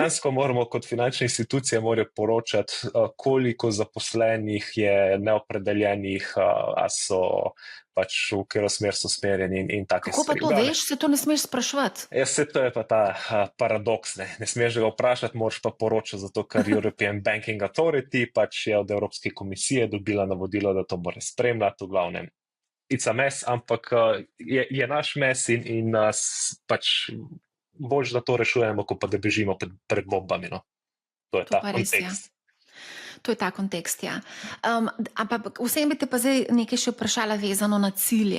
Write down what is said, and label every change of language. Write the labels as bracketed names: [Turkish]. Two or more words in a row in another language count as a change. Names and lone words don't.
[Slovenian] Dejansko moramo kot finančne institucije poročati, koliko zaposlenih je neopredeljenih, a so pač v katero smer so smerjeni in take Kako pa stvari. to veš, se to ne smeš spraševati? To je pa ta paradoks, ne smeš ga vprašati, moraš pa poročati, zato ker European Banking Authority pač je od Evropske komisije dobila navodilo, da to mora spremljati, v glavnem. [English] It's a mess, [Slovenian] ampak je naš mess in pač bolj, da to rešujemo, kot pa da bežimo pred bombami, no. To je ta kontekst. To je ta kontekst, ja. Ampak vsem bi te pa zdaj nekaj še vprašala vezano na cilje.